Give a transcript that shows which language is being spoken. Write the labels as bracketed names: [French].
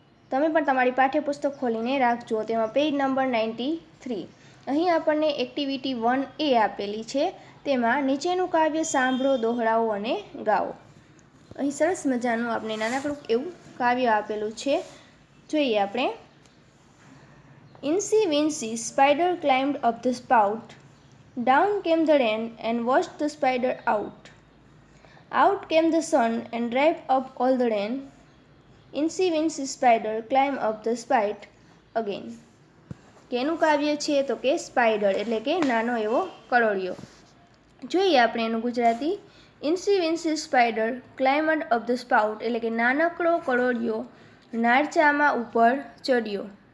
[Gujarati] તમે પણ તમારી પાઠ્યપુસ્તક ખોલીને રાખજો। તેમાં પેજ નંબર 93। અહીં આપણને એક્ટિવિટી 1A આપેલી છે। તેમાં નીચેનું કાવ્ય સાંભળો, દોહરાવો અને ગાઓ। અહીં સરસ મજાનું આપણે નાનકડું એવું કાવ્ય આપેલું છે, જોઈએ આપણે। [English] Incy Wincy spider climbed up the spout. Down came the rain and washed the spider out. Out came the sun and dried up all the rain. Incy Wincy spider climbed up the spout again. [Gujarati] કેનું કાવ્ય છે તો કે spider એટલે કે નાનો એવો કરોળિયો। જોઈએ આપણે એનું Gujarati. [English] incy wincy spider climbed up the spout [Gujarati] એટલે કે નાનકડો કરોળિયો નાળચામાં ઉપર ચડ્યો।